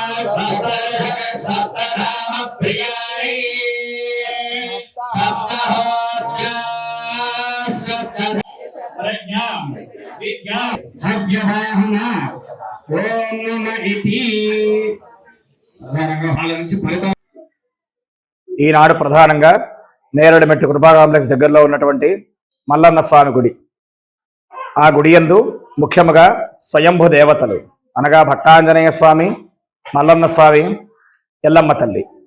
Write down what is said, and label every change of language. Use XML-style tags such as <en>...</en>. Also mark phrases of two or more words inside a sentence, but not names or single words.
<sa>सप्तधाम प्रियाणि सप्तहोत्या प्रज्ञा विद्या हव्यवाहना ओम नमः इति</sa> <te>ఈనాడు ప్రధానంగా నేరడిమెట్టు కృపా కాంప్లెక్స్ దగ్గరలో ఉన్నటువంటి మల్లన్న స్వామి గుడి. ఆ గుడి యందు ముఖ్యముగా స్వయంభూ దేవతలు అనగా భక్తాంజనేయ స్వామి, మల్లన్న స్వామి, ఎల్లమ్మ తల్లి.</te>